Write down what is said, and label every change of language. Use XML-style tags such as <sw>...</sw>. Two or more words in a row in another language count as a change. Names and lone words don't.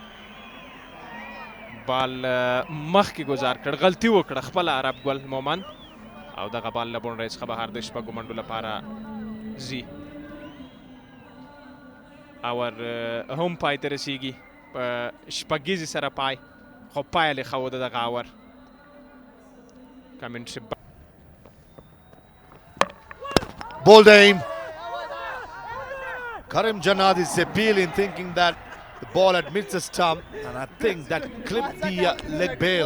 <ps>بال مخکې ګزار کړ غلطي وکړه خپله عرب ګل مومن او دغه بال له باونډرۍ څخه بهر د شپږو منډو لپاره ځي اور هم پای ته رسیږي په شپږیزې سره پای خو پایله یې ښه و د دغه اور کمنټري</ps> <en>Bold aim. Karim Janad is appealing, thinking that the ball admits a stump, and I think that clipped the leg bail.</en>